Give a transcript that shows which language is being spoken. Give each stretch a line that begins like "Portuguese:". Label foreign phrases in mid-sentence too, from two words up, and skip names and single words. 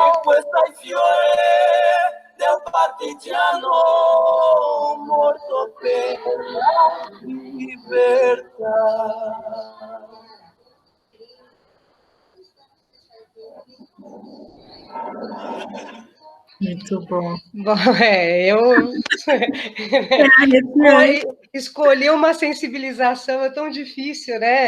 Italian: E questo è il fiore del partigiano morto per la libertà.
Portuguese: Muito bom. Bom, eu escolher uma sensibilização é tão difícil, né?